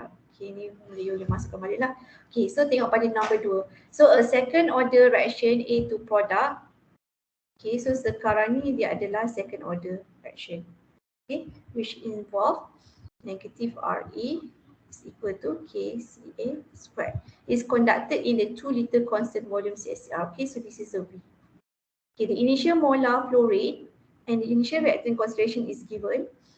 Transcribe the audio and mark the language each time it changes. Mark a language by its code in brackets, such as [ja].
[ms] Okay, ni boleh masukkan balik lah. Okay, so tengok pada number 2. [en] So a second order reaction A to product. [ms] Okay, so sekarang ni dia adalah second order reaction. [en] Okay, which involve negative RA is equal to KCA squared. Is conducted in the 2 liter constant volume CSCR. Okay, so this is a V. Okay, the initial molar flow rate and the initial reactant concentration is given.